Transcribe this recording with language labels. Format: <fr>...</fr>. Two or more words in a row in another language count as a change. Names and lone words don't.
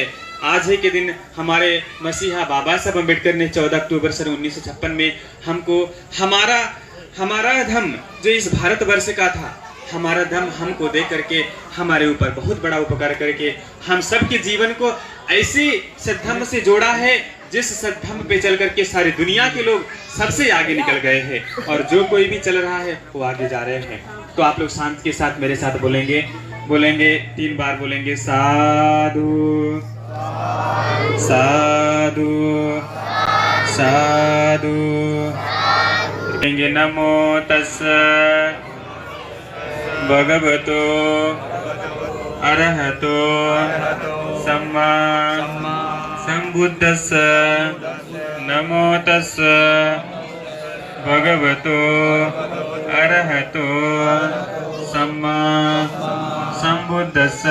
<hi>आज ही के दिन हमारे मसीहा बाबा साहब अम्बेडकर ने 14 अक्टूबर सन 1956 में हमको हमारा धर्म जो इस भारतवर्ष का था, हमारा धर्म हमको दे करके हमारे ऊपर बहुत बड़ा उपकार करके हम सबके जीवन को ऐसी सद्धर्म से जोड़ा है जिस सद्धर्म पे चल करके सारी दुनिया के लोग सबसे आगे निकल गए हैं और जो कोई भी चल रहा है वो आगे जा रहे हैं। तो आप लोग शांत के साथ मेरे साथ बोलेंगे 3 बार बोलेंगे</hi> <pi>साधु साधु साधु। कहेंगे नमो तस्स भगवतो अरहतो सम्मा संबुद्धस्स। नमो तस्स भगवतो अरहतो सम्मा संबुद्धस्स।</pi>